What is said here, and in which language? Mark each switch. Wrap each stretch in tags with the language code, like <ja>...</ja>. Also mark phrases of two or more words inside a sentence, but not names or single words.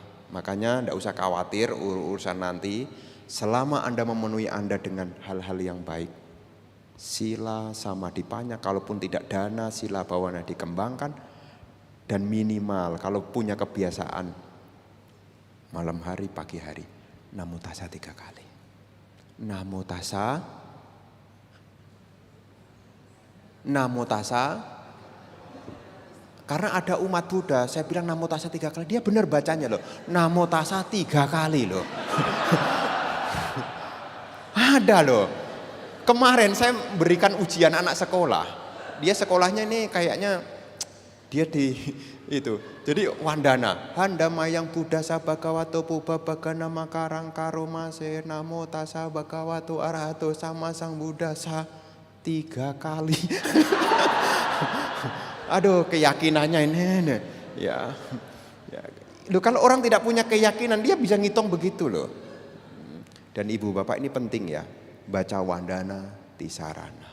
<id>Makanya enggak usah khawatir urusan nanti. Selama Anda memenuhi Anda dengan hal-hal yang baik, sila sama dipanya. Kalaupun tidak dana,</id> <pi>sila bawana</pi> <id>dikembangkan. Dan minimal kalau punya kebiasaan malam hari, pagi hari,</id> <pi>namo tassa</pi> <id>3 kali.</id> <pi>Namo tassa.</pi> <id>Karena ada umat Buddha, saya bilang</id> <pi>namo tassa</pi> <id>3 kali, dia benar bacanya loh.</id> <pi>Namo tassa</pi> <id>3 kali loh. Ada loh. Kemarin saya berikan ujian anak sekolah. Dia sekolahnya ini kayaknya dia di itu.</id> <pi>Jadi wandana, handamayang Buddha sabhagavato pubbabagana makarang karomase namo tassa bhagavato arahato sama sang Buddha 3 kali.</pi> <id>Aduh, keyakinannya ini ya. Loh, kalau orang tidak punya keyakinan dia bisa ngitung begitu loh. Dan ibu bapak ini penting ya, baca</id> <pi>wandana tisarana.</pi>